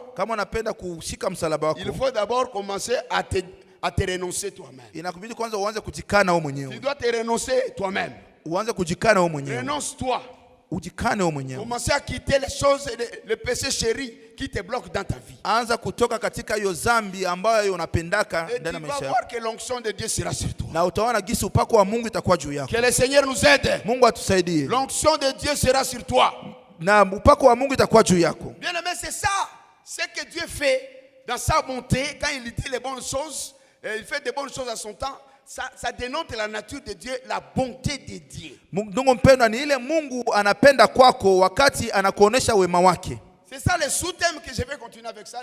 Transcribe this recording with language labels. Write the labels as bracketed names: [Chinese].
[Swahili] kama unapenda kushika msalaba wako, [French] il faut d'abord commencer à te renoncer toi-même. [Swahili] Inakubidi kwanza uanze kujikana wewe mwenyewe. [French] Tu dois te renoncer toi-même. [Swahili] Uanze kujikana wewe mwenyewe. [French] Renonce-toi. [Swahili] Ujikane wewe mwenyewe. [French] Commencer à quitter les choses, les péchés chéris qui te bloquent dans ta vie. [Swahili] Anza kutoka katika hiyo dhambi ambayo unapendaka ndani ya maisha yako. [French] Tu vas voir que l'onction de Dieu sera sur toi. [Swahili] Na utaona gisi upako wa Mungu itakuwa juu yako. [French] Que le Seigneur nous aide. [Swahili] Mungu atusaidie. [French] L'onction de Dieu sera sur toi. [Swahili] Na upako wa Mungu itakuwa juu yako. [French] Bien aimé, c'est ça, ce que Dieu fait dans sa bonté quand il dit les bonnes choses, il fait des bonnes choses à son temps. Ça dénote la nature de Dieu, la bonté de Dieu. [Swahili] Mungu mpendwa, ni ile Mungu anapenda kwako wakati anakuonesha wema wake. [French] C'est ça le sous-thème que je vais continuer avec ça.